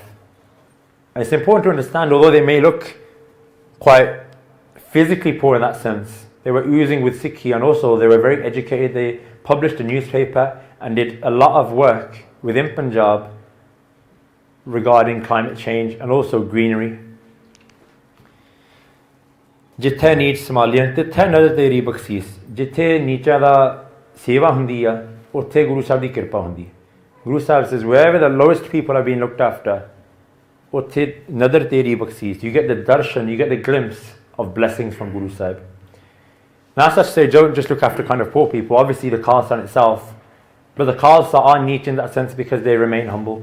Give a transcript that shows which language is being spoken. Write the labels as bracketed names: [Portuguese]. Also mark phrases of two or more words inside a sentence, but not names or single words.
[English] And it's important to understand, although they may look quite physically poor in that sense, they were oozing with Sikhi, and also they were very educated. They published a newspaper and did a lot of work within Punjab regarding climate change and also greenery. [Punjabi] ਜਿੱਥੇ ਨੀਡ ਸੋਮਾਲੀਅਨ, ਤਿੱਥੇ ਨਜ਼ਰ ਤੇਰੀ ਬਖਸ਼ਿਸ਼. ਜਿੱਥੇ ਨੀਚਾ ਦਾ ਸੇਵਾ ਹੁੰਦੀ ਆ, ਉੱਥੇ ਗੁਰੂ ਸਾਹਿਬ ਦੀ ਕਿਰਪਾ ਹੁੰਦੀ. [English] Guru Sahib says, wherever the lowest people are being looked after, [Punjabi] ਉੱਥੇ ਨਜ਼ਰ ਤੇਰੀ ਬਖਸ਼ਿਸ਼. [English] You get the darshan, you get the glimpse of blessings from Guru Sahib. Now, as such say, don't just look after kind of poor people. Obviously, the Khalsa in itself, but the Khalsa are neat in that sense because they remain humble.